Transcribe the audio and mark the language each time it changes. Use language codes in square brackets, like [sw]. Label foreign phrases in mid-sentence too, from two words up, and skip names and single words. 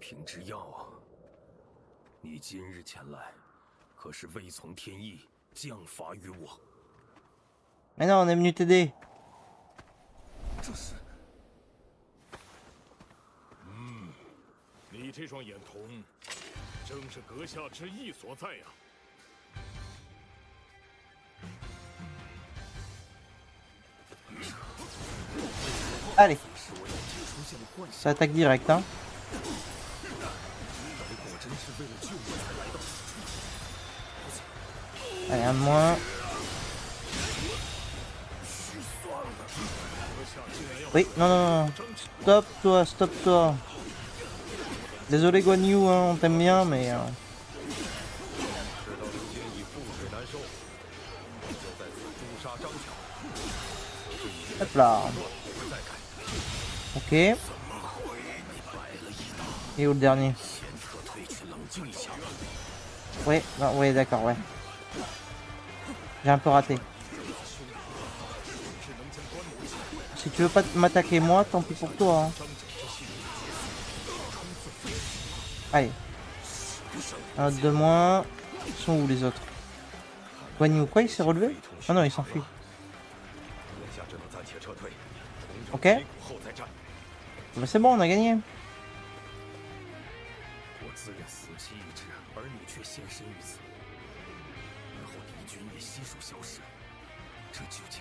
[zh] 之药啊！你今日前来，可是未从天意降罚于我？ [fr] Mais non, on est venu t'aider. [zh] 这是你这双眼瞳，正是阁下之意所在呀。 [fr] Allez, [zh] 是我眼睛出现了幻想， [fr] ça attaque direct, hein. [zh] 果真是为了救我才来到此处。 [fr] Allez, un de moins. Oui, non, non, non. Stop toi, stop toi. Désolé Guan Yu, hein, on t'aime bien, mais... [zh] 事到如今已覆水难收，就在此诛杀张巧。 [fr] Hop là. [zh] 不再改， [fr] Ok. Et où le dernier? [zh] 先撤退去冷静一下。 [fr] Ouais, non, ouais, d'accord, ouais. J'ai un peu raté. Si tu veux pas m'attaquer moi, tant pis pour toi. Hein. Allez. Un de moins. Ils sont où les autres? Guan Yu, quoi, il s'est relevé? Ah non, il s'enfuit. [zh] 眼下只能暂且撤退，重整 [fr] Ok. [zh] 旗鼓后再战。 [fr] Bah, c'est bon, on a gagné. [zh] 我自认死期已至，而你却现身于此，日后敌军也悉数消失，这究竟？